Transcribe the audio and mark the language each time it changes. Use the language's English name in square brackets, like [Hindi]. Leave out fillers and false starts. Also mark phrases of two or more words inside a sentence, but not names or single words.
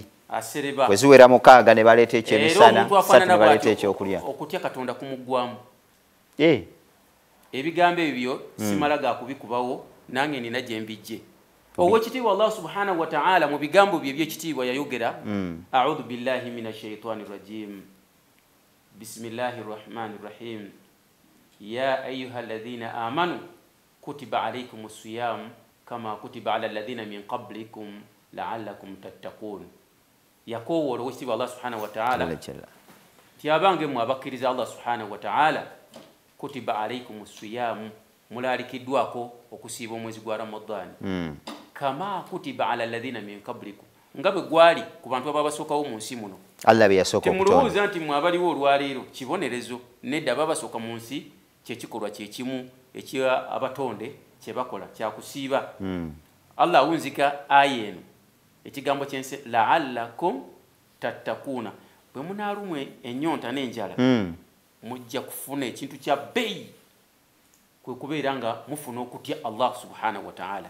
[Ganda] Asereba. Bwe ziwera 6 ne baleeta ekyemisana 3 ne baleeta ekyokulya. Okutya Katonda kumuggwamu. Ebigambo ebyo simala ga kubikubawo nange nina gye mbijje. Owekitiibwa Allah [Arabic] سبحانه وتعالى [Ganda] mu bigambo bye eby'ekitiibwa yayogera [Arabic] أعوذ بالله من الشيطان الرجيم. بسم الله الرحمن الرحيم. يا أيها الذين آمنوا كتب عليكم الصيام كما كتب على الذين من قبلكم لعلكم تتقون. [Ganda] Yakowoola owekitiibwa Allah [Arabic] سبحانه وتعالى [Ganda] tiabange mu abakkiriza Allah [Arabic] سبحانه وتعالى كتب عليكم الصيام [Ganda] mulalikiddwako okusiiba omwezi gwa Ramadan [Arabic] كما كتب على الذين من قبلكم [Ganda] ngabe gwali ku bantu ababasookawo mu nsi muno. Allah biyasooka okutonda temulowooza nti mwabaliwo olwaleero kibonerezo nedda babasooka mu nsi kyekikolwa kyekimu ekya abatonde kyebakola kyakusiiba. Allah awunzika aya eno ekigambo kyense [Arabic] لعلكم تتقون [Ganda] bwe munaalumwe ennyonta n'enjala mujja kufuna ekintu kya bbeeyi kwe kubeera nga mufuna okutya Allah [Arabic] سبحانه وتعالى.